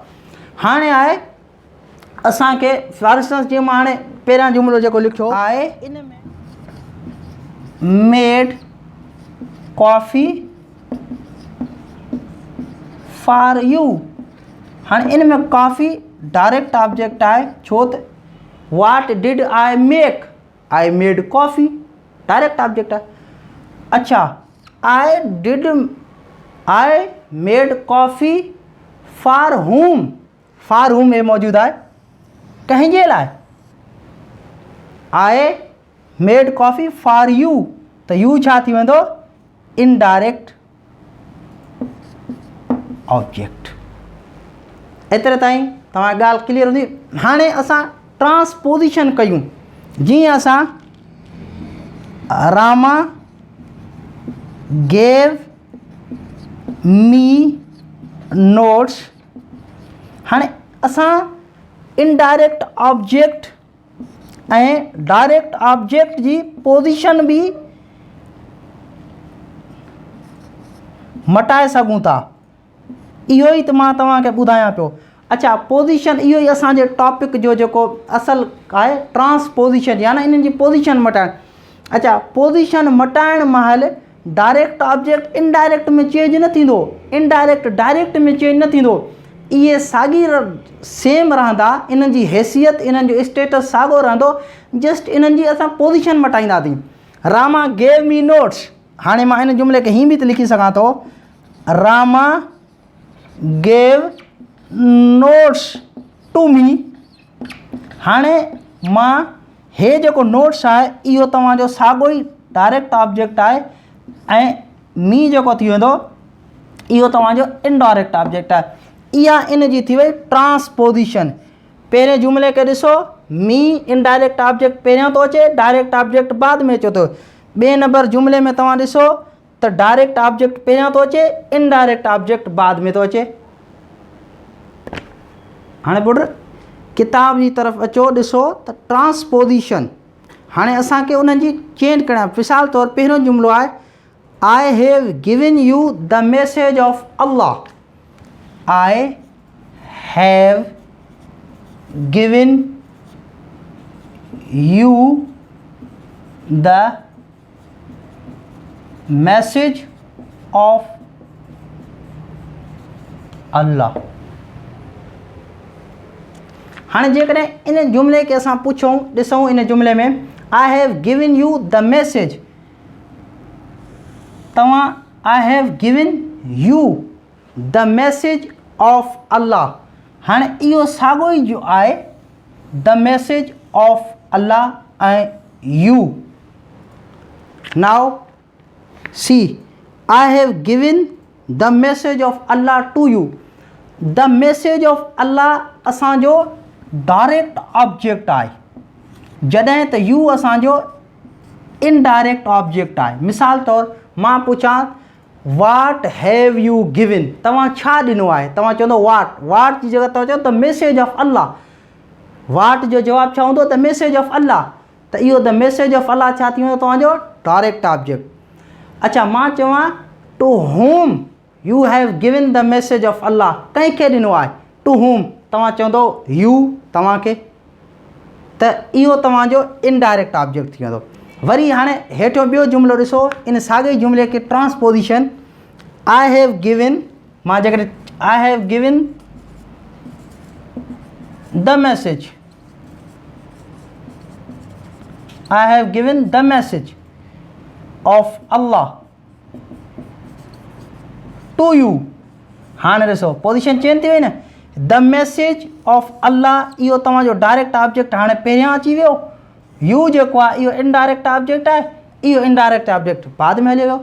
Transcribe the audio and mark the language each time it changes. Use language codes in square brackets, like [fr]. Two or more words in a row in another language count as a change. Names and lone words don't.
[sd] हाणे आहे असांखे फॉर इंस्टेंस जीअं मां हाणे पहिरियां जुमिलो जेको लिखियो आहे, इन में [en] made coffee for you. [sd] हाणे इन में कॉफ़ी [en] direct object [sd] आहे, छो त [en] what did I make, I made coffee direct object [sd] आहे। अच्छा, [en] I made coffee for whom, for whom [sd] ये मौजूदु आहे, कंहिंजे लाइ। [en] I made coffee for you, [sd] त यू छा थी वेंदो, [en] indirect object. [sd] एतिरे ताईं तव्हां ॻाल्हि क्लियर हूंदी। हाणे असां ट्रांसपोजिशन कयूं, जीअं असां [en] Rama gave me notes. [sd] हाणे असां [en] indirect object [sd] ऐं [en] direct object [sd] जी पोजीशन बि मटाए सघूं था, इहो ई त मां तव्हांखे ॿुधायां पियो। अच्छा, पोजीशन इहो ई असांजे टॉपिक जो जेको असल आहे, ट्रांसपोजिशन, यानी इन्हनि जी पोजीशन मटाइण। अच्छा, पोजीशन मटाइण महिल [en] direct object indirect [sd] में चेंज न थींदो, इनडायरेक्ट डायरेक्ट में चेंज न थींदो, इहे साॻी सेम रहंदा, इन्हनि जी हैसियत, इन्हनि जो स्टेटस साॻियो रहंदो, जस्ट इन्हनि जी असां पोजीशन मटाईंदासीं। [en] Rama gave me notes, [sd] हाणे मां इन जुमिले खे हीअं बि त लिखी सघां थो, [en] Rama gave notes to me. [sd] हाणे मां हे जेको नोट्स आहे इहो तव्हांजो साॻियो ई [en] direct object [sd] आहे, ऐं मी जेको थी वेंदो इहो तव्हांजो [en] indirect object [sd] आहे। इहा इन जी थी वई ट्रांसपोजिशन। पहिरें जुमिले खे ॾिसो, मी [en] indirect object [sd] पहिरियों थो अचे, [en] direct object [sd] बाद में अचे थो। ॿिए नंबर जुमिले में तव्हां ॾिसो त [en] direct object [sd] पहिरियों थो अचे, [en] indirect object [sd] बाद में थो अचे। हाणे पुट किताब जी तरफ़ अचो, ॾिसो त ट्रांसपोजिशन हाणे असांखे उन्हनि जी चेंज करणु आहे। मिसाल तौर पहिरियों जुमिलो आहे, [en] I have given you the message of Allah, I have given you the message of Allah. [sd] हाणे जेकॾहिं इन जुमिले खे असां पुछूं, ॾिसूं इन जुमिले में [en] I have given you the message, तव्हां I have given you the message of Allah. [sd] हाणे इहो साॻियो ई जो आहे, [en] the message of Allah [sd] ऐं यू। [en] Now see, I have given the message of Allah to you. the message of Allah [sd] असांजो [en] direct object [sd] आहे, जॾहिं त यू असांजो [en] indirect object [sd] आहे। मिसाल तौर मां पुछां, [en] what have you given, [sd] तव्हां छा ॾिनो आहे, तव्हां चवंदो वाट, वाट जी जॻह तव्हां चओ [en] the message of Allah, [sd] वाट जो जवाबु छा हूंदो, [en] the message of Allah. [sd] त इहो [en] the message of Allah [sd] छा थी वेंदो तव्हांजो [en] direct object. [sd] अच्छा, मां चवां [en] to whom you have given the message of Allah, [sd] कंहिंखे ॾिनो आहे, [en] to whom, [sd] तव्हां चवंदो यू, तव्हांखे, त इहो तव्हांजो [en] indirect object [sd] थी वेंदो। वरी हाणे हेठियों ॿियो जुमिलो ॾिसो, इन साॻे जुमिले खे ट्रांसपोजिशन, [en] I have given, [sd] मां जेकॾहिं [en] I have given the message, I have given the message of Allah to you. [sd] हाणे ॾिसो पोजीशन चेंज थी वई न, [en] the message of Allah [sd] इहो तव्हांजो [en] direct object [sd] हाणे पहिरियां अची वियो, यू जेको आहे इहो [en] indirect object [sd] आहे, इहो [en] indirect object [sd] बाद में हली वियो।